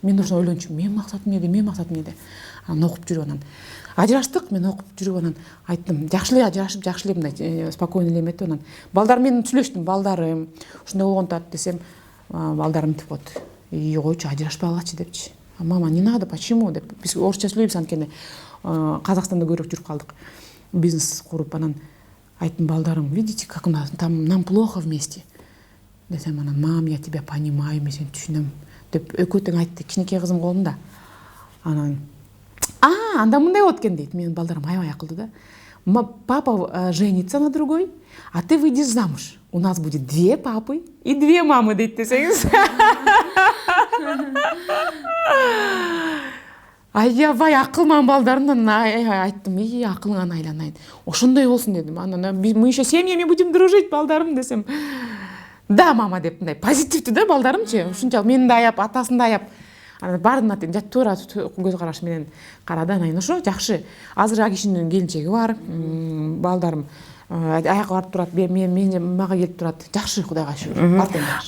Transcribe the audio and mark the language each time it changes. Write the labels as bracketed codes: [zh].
[ky] Мен ошону ойлончумун, менин максатым эмнеде? Аны окуп жүрүп анан ажыраштык, мен окуп жүрүп анан айттым, жакшы эле ажырашып, жакшы эле мындай спокойно эле эметип анан балдар менен сүйлөштүм, балдарым ушундай болгон атат десем, балдарым мынтип коет. Койчу, ажырашпагылачы депчи. [ru] Мама, не надо, почему [ky] деп. Биз орусча сүйлөйбүз анткени Казакстанда көрүп жүрүп калдык. Бизнес куруп анан айттым, балдарым, [ru] видите, как нам плохо вместе. [ky] Десем анан, [ru] мам, я тебя понимаю, [ky] мен сени түшүнөм деп экөө тең айтты. Кичинекей кызым колунда. Анан анда мындай болот экен дейт. Менин балдарым аябай акылдуу да. [ru] Папа женится на другой, а ты выйдешь замуж. У нас будет 2 папы и 2 мамы [ky] дейт десеңиз. Аябай акылман балдарымдан айттым, акылыңан айланайын. Ошондой болсун дедим. [ru] Анан мы еще семьями будем дружить, [ky] балдарым десем. Да, мама деп мындай позитивдүү да балдарымчы. Ушунчалык мени да аяп, атасын да аяп. Анан баардын атын жат туура көз караш менен карады. Анан ошо жакшы. Азыр кишинин келинчеги бар. Балдарым аяка барып турат, мен мага келип турат. Жакшы, Кудайга шүгүр.